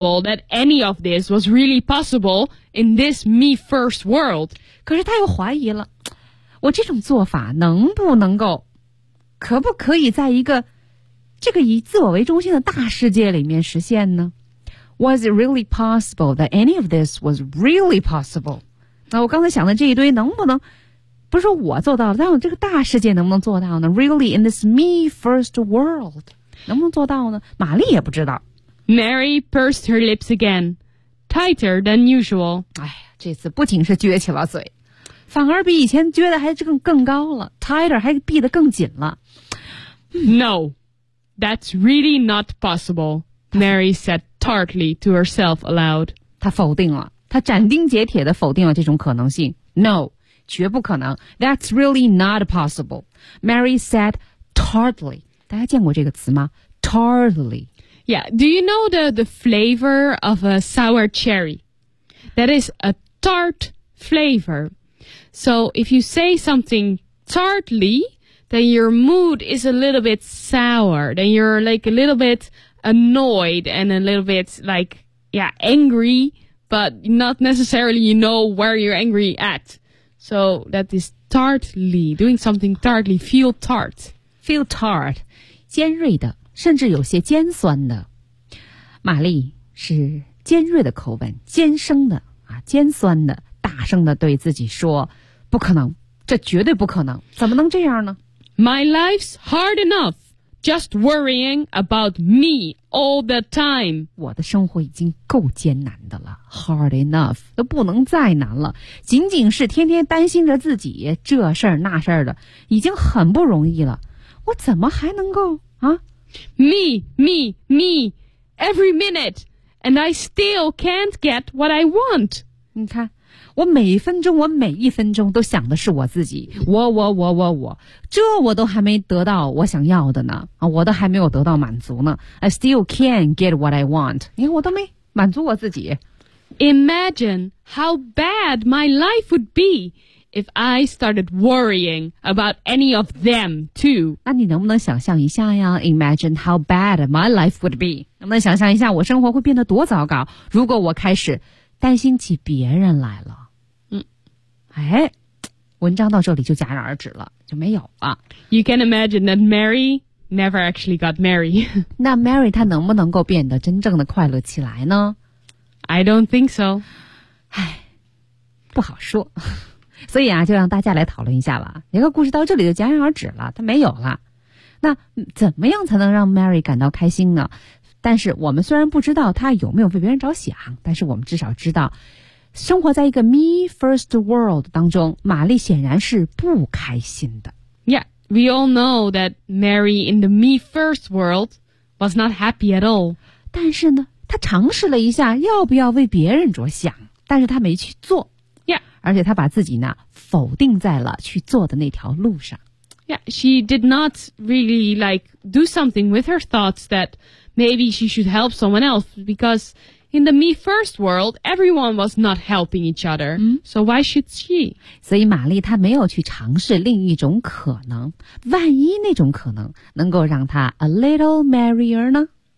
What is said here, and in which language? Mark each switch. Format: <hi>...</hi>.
<en>that any of this was really possible in this me first world.</en> <zh>可是他又怀疑了，我这种做法能不能够，可不可以在一个这个以自我为中心的大世界里面实现呢？</zh> <en>Was it really possible that any of this was really possible?</en> <zh>那我刚才想的这一堆能不能，不是说我做到了，但我这个大世界能不能做到呢？</zh> <en>Really in this me first world,</en> <zh>能不能做到呢？玛丽也不知道。</zh> <en>Mary pursed her lips again, tighter than usual.</en> <zh>哎呀，这次不仅是撅起了嘴，反而比以前撅的还更高了， tighter 还闭得更紧了。</zh> <en>No, that's really not possible, Mary said tartly to herself aloud.</en> <zh>她否定了，她斩钉截铁地否定了这种可能性。</zh> <en>No,</en> <zh>绝不可能。</zh> <en>That's really not possible, Mary said tartly.</en> <zh>大家见过这个词吗？Tartly.</zh> <en>Yeah, do you know the flavor of a sour cherry? That is a tart flavor. So if you say something tartly, then your mood is a little bit sour. Then you're like a little bit annoyed and a little bit like, yeah, angry, but not necessarily you know where you're angry at. So that is tartly, doing something tartly, feel tart. Feel tart,</en> <zh>尖锐的。甚至有些尖酸的，玛丽是尖锐的口吻，尖声的啊，尖酸的，大声的对自己说：“不可能，这绝对不可能，怎么能这样呢</zh> <en>？”My life's hard enough, just worrying about me all the time.</en> <zh>我的生活已经够艰难的了 ，</zh> <en>hard enough</en> <zh>都不能再难了，仅仅是天天担心着自己这事儿那事儿的，已经很不容易了，我怎么还能够啊？</zh> <en>Me, me, me, every minute, and I still can't get what I want.</en> <zh>你看，我每分钟，我每一分钟都想的是我自己，我，这我都还没得到我想要的呢，啊，我都还没有得到满足呢。</zh> <en>I still can't get what I want.</en> <zh>你看，我都没满足我自己。</zh> <en>Imagine how bad my life would be if I started worrying about any of them too.</en> <zh>那你能不能想象一下呀？</zh> <en>Imagine how bad my life would be.</en> <zh>能不能想象一下我生活会变得多糟糕，如果我开始担心起别人来了。嗯，哎，文章到这里就戛然而止了，就没有了。</zh> <en>You can imagine that Mary never actually got married.</en> <zh>那 Mary 她能不能够变得真正的快乐起来呢？</zh> <en>I don't think so.</en> <zh>哎，不好说。所以啊，就让大家来讨论一下吧。一个故事到这里就戛然而止了，它没有了。那怎么样才能让 Mary 感到开心呢？但是我们虽然不知道她有没有为别人着想，但是我们至少知道，生活在一个 me first world 当中，玛丽显然是不开心的。</zh> <en>Yeah, we all know that Mary in the me first world was not happy at all.</en> <zh>但是呢，她尝试了一下要不要为别人着想，但是她没去做。而且她把自己呢否定在了去做的那条路上。</zh> <en>Yeah, she did not really like do something with her thoughts that maybe she should help someone else because in the me first world, everyone was not helping each other.、嗯、 so why should she?</en> <zh>所以玛丽她没有去尝试另一种可能，万一那种可能能够让她</zh> <en>a little merrier</en> <zh>呢？</zh>